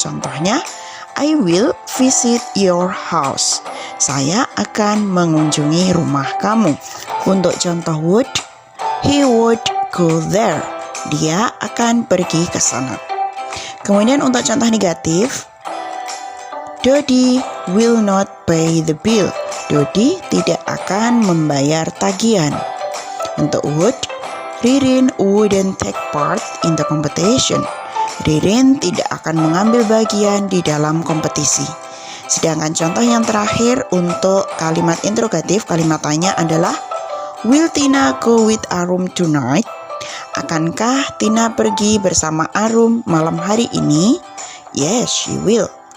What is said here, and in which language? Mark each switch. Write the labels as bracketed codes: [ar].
[id] Contohnya, [en] I will visit your house. [id] Saya akan mengunjungi rumah kamu. Untuk contoh [en] would, he would go there. [id] Dia akan pergi ke sana. Kemudian untuk contoh negatif, [en] Dodi will not pay the bill. [id] Dodi tidak akan membayar tagihan. Untuk [en] would, Ririn wouldn't take part in the competition. [id] Ririn tidak akan mengambil bagian di dalam kompetisi. Sedangkan contoh yang terakhir untuk kalimat interrogatif, kalimat tanya adalah [en] will Tina go with Arum tonight? [id] Akankah Tina pergi bersama Arum malam hari ini? [en] Yes, she will.